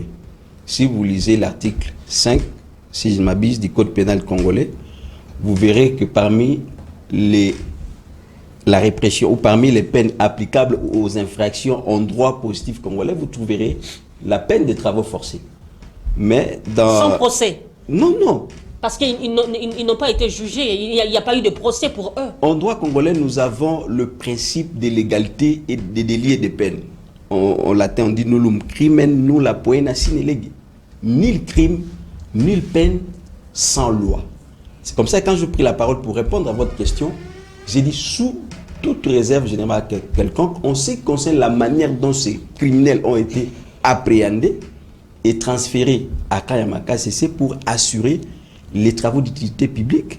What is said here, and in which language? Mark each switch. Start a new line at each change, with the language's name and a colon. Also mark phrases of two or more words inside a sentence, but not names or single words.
French: Si vous lisez l'article 5, si je m'abuse, du Code pénal congolais, vous verrez que parmi la répression ou parmi les peines applicables aux infractions en droit positif congolais, vous trouverez la peine des travaux forcés. Mais dans... Sans procès? Non, non. Parce qu'ils n'ont pas été jugés, il n'y a pas eu de procès pour eux. En droit congolais, nous avons le principe de l'égalité et des délits et des peines. En latin, on dit
Latin: nullum crimen nulla poena sine lege.
French: Nul crime, nulle peine sans loi. C'est comme ça que quand je pris la parole pour répondre à votre question, j'ai dit sous toute réserve générale quelconque, on sait qu'on sait la manière dont ces criminels ont été appréhendés et transférés à Kanyamaka CC pour assurer les travaux d'utilité publique.